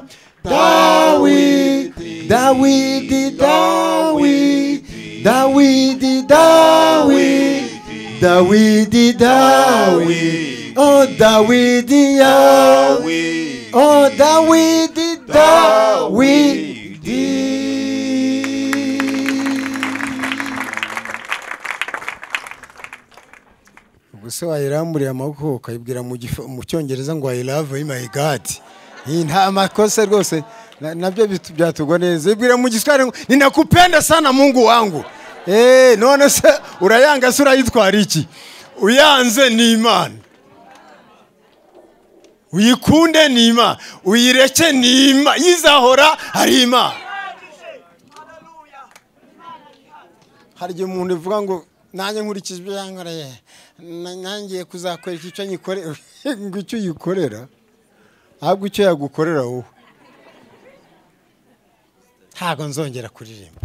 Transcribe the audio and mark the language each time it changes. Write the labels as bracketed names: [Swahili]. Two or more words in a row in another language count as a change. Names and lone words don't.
[Kinyarwanda] Dawidi, Dawidi, Dawidi, Dawidi, Dawidi, Dawidi, Dawidi, oh Dawidi, Yahweh, oh Dawidi, Dawidi. Ubuse wayiramburiye amaboko ukayibwira mu cyongereza ngo [English] I love you my God. [Kinyarwanda] Nta makosa rwose nabyo byatugwa neza. Ibwira mu Giswahili ngo [Swahili] ninakupenda sana Mungu wangu. [Kinyarwanda] None se urayanga se urayitwara iki? Uyanze ni Imana, uyikunde ni Imana, uyireke ni Imana, yizahora ari Imana. Harya umuntu uvuga ngo nanjye nkurikije ibyo yankoreye nangiye kuzakora icyo nyikorera ngo icyo uyikorera ahubwo icyo yagukorera wowe ntabwo nzongera kuririmba.